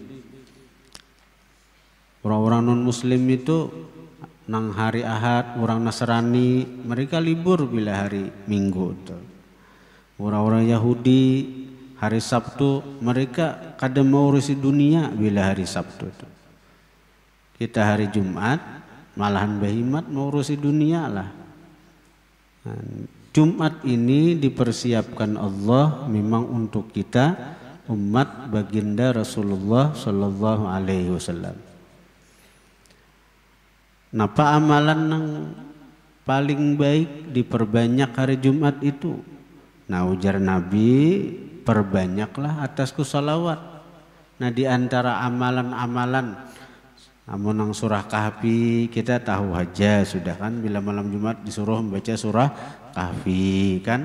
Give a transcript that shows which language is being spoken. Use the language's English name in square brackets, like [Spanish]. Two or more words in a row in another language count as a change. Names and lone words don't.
[Banjar] Orang-orang non-muslim itu nang hari Ahad, orang Nasrani mereka libur bila hari Minggu itu. Orang-orang Yahudi hari Sabtu mereka kada mau urusi dunia bila hari Sabtu itu. Kita hari Jumat malahan bahimat mau urusi dunia lah. Nah, [Indonesian] Jumat ini dipersiapkan Allah memang untuk kita umat baginda Rasulullah [Arabic] صلى الله عليه وسلم. [Indonesian] Napa amalan yang paling baik diperbanyak hari Jumat itu? Nah ujar Nabi, perbanyaklah atasku salawat. [Banjar] Nah di antara amalan-amalan, namun nang surah Kahfi kita tahu aja sudah kan, bila malam Jumat disuruh membaca surah Kahfi kan.